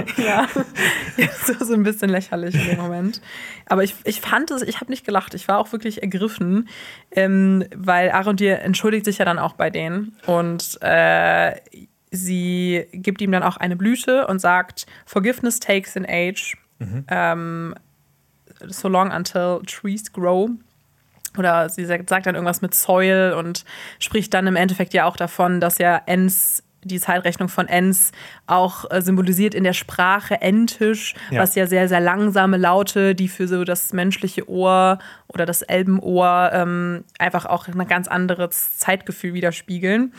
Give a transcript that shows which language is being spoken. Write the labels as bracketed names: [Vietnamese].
[German] Ja, so ein bisschen lächerlich in dem Moment. Aber ich fand es, ich habe nicht gelacht, ich war auch wirklich ergriffen, weil Arondir entschuldigt sich ja dann auch bei denen und sie gibt ihm dann auch eine Blüte und sagt, [English] Forgiveness takes an age. So long until trees grow. [German] Oder sie sagt dann irgendwas mit Soil und spricht dann im Endeffekt ja auch davon, dass ja Ents, die Zeitrechnung von Ents auch symbolisiert in der Sprache Entisch, was ja sehr, sehr langsame Laute, die für so das menschliche Ohr oder das Elbenohr einfach auch ein ganz anderes Zeitgefühl widerspiegeln.